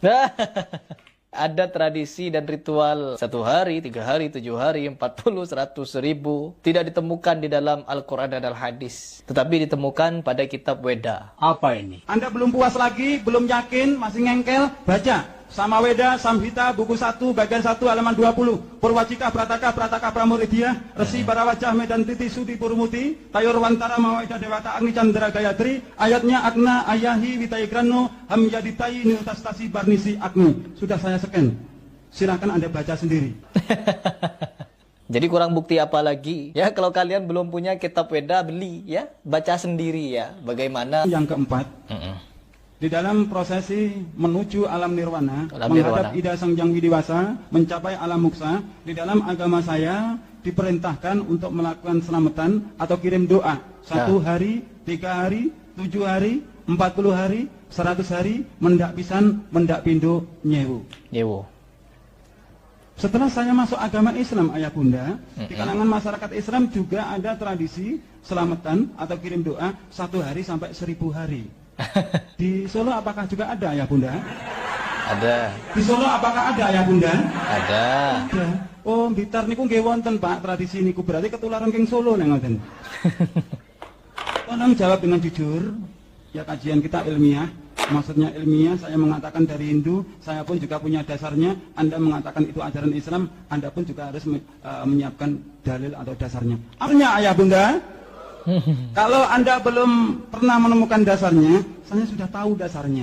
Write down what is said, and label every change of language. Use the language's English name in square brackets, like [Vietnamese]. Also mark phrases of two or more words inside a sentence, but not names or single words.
[Indonesian] Ada tradisi dan ritual 1 hari, 3 hari, 7 hari, 40, 100, 1000 tidak ditemukan di dalam Al-Quran dan Al-Hadis, tetapi ditemukan pada kitab Weda. Apa ini? Anda belum puas lagi, belum yakin, masih ngengkel, baca Samaweda, Samhita, buku 1, bagian 1, halaman 20. Purwajika, Prataka, Prataka, Pramuridya, Resi, Barawajah, Medan, Titi, Sudi, Purmuti, Tayor, Wantara, Maweda, Dewata, Agni, Chandra, Gayatri. [Sanskrit] Ayatnya Agna, Ayahi, Witaigrano, Hamyaditai, Niutastasi, Barnisi, Agni. [Indonesian] Sudah saya scan. Silakan Anda baca sendiri. Jadi kurang bukti apa lagi? Ya, kalau kalian belum punya kitab Weda, beli ya, baca sendiri ya. Bagaimana? Yang keempat, di dalam prosesi menuju alam nirwana, menghadap Ida Sang Hyang Widiwasa, mencapai alam muksa, di dalam agama saya diperintahkan untuk melakukan selamatan atau kirim doa 1 hari, 3 hari, 7 hari, 40 hari, 100 hari, [Javanese] mendak pisan, mendak pindo, nyewu. [Indonesian] Setelah saya masuk agama Islam, ayah bunda, di kalangan masyarakat Islam juga ada tradisi selamatan atau kirim doa 1 hari sampai 1000 hari. Di Solo apakah juga ada, ayah bunda? Ada. Di Solo apakah ada, ayah bunda? Ada. Ada. [Javanese] Oh, Blitar niku nggih wonten, Pak, tradisi niku, berarti ketularan king Solo neng ngoten. [Indonesian] Tolong jawab dengan jujur. Ya, kajian kita ilmiah. Maksudnya ilmiah, saya mengatakan dari Hindu, saya pun juga punya dasarnya. Anda mengatakan itu ajaran Islam, Anda pun juga harus menyiapkan dalil atau dasarnya. Artinya, ayah bunda, kalau Anda belum pernah menemukan dasarnya, saya sudah tahu dasarnya.